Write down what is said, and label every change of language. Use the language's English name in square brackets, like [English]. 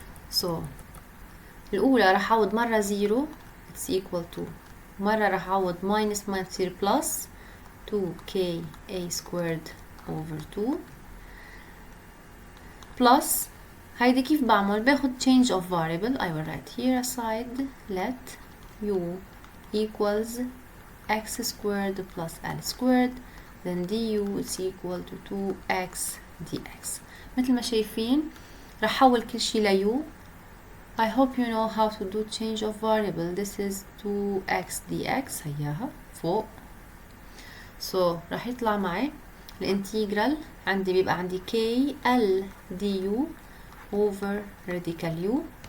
[English] So [Arabic] الأولى راح أعوض مرة [English] 0, it's equal to, [Arabic] مرة راح أعوض [English] minus [Arabic] ما تصير [English] plus 2k a squared over 2 plus [Arabic] هيدي كيف بعمل؟ باخد [English] change of variable. I will write here aside let u equals x squared plus L squared, then du is equal to 2x dx. [Arabic] مثل ما شايفين راح أحول كل شي ل u. [English] I hope you know how to do change of variable. This is 2x dx, [Arabic] هياها فوق. [English] So [Arabic] راح يطلع معي الانتجرال عندي بيبقى عندي [English] k l du over radical u,